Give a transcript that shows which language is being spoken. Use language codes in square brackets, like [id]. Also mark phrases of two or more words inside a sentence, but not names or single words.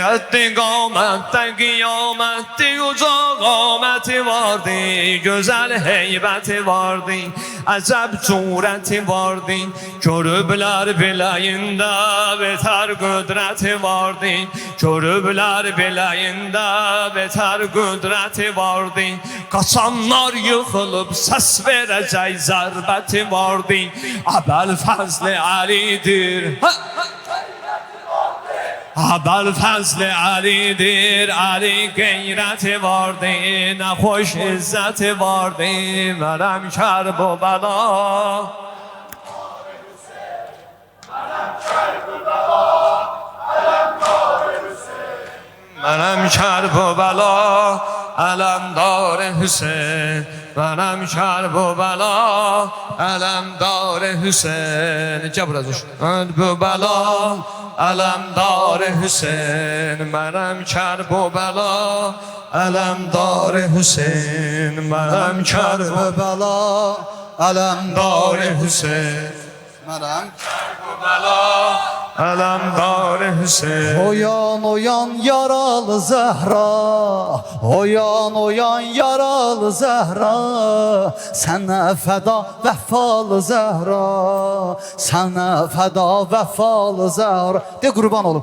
[fa] حتی قامت قیامت [az] uca قامتی واردی، güzel heybeti vardı, acab cüreti vardı. Körüblər biləyində betər qüdrəti vardı, körüblər biləyində betər qüdrəti vardı. Qaçanlar yıxılıb səs verəcək zərbəti vardı. Əbəl fəzli Əlidir, Əbəl fəzli Əlidir, Əli qeyrəti vardı, nə xoş izzəti vardı. Mənəm Kərbəla, [fa] منم کربلا علمدار حسین، منم کربلا علمدار حسین. جبرازش کربلا علمدار حسین، منم کربلا علمدار حسین، منم کربلا علمدار حسین، منم کربلا علمدار Hüseyin. [az] Oyan oyan yaralı Zəhra, oyan oyan yaralı Zəhra, sənə fəda vəfalı Zəhra, sənə fəda vəfalı Zəhra. De qurban olum.